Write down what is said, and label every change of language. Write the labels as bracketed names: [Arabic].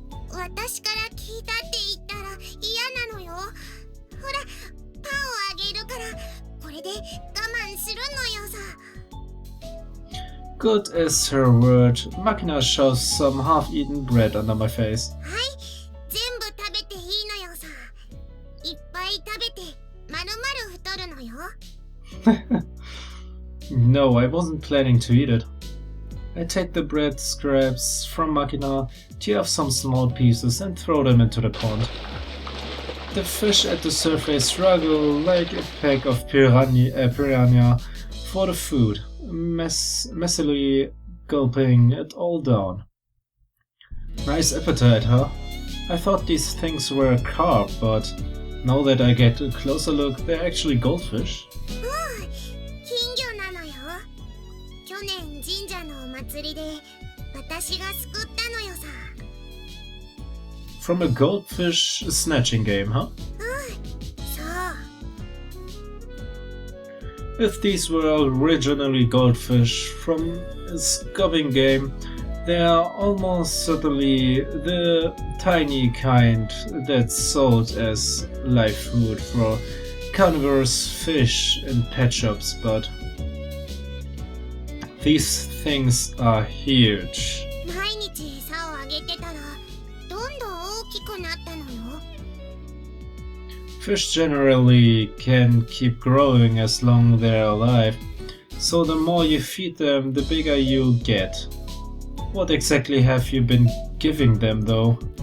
[Japanese] 私から聞いたって言ったら嫌なのよ。ほら、パンをあげるからこれで我慢するのよさ。 [English] Good as her word, Makina shoves some half-eaten bread under my face. [Japanese] はい、全部食べていいのよさ。いっぱい食べてまるまる太るのよ。 [English] No, I wasn't planning to eat it. I take the bread scraps from Makina, tear off some small pieces and throw them into the pond. The fish at the surface struggle like a pack of piranha for the food, messily gulping it all down. Nice appetite, huh? I thought these things were carp, but now that I get a closer look, they're actually goldfish. [Japanese] 金魚なのよ。去年神社のお祭りで私が救ったのよさ。 [English] From a goldfish snatching game, huh? [Japanese] そう。 [English] If these were originally goldfish from a scubbing game, they are almost certainly the tiny kind that's sold as live food for carnivorous fish in pet shops, but these things are huge. [Japanese] 毎日餌をあげてたらどんどん大きくなったのよ。 [English] Fish generally can keep growing as long as they're alive, so the more you feed them, the bigger you'll get. What exactly have you been giving them though?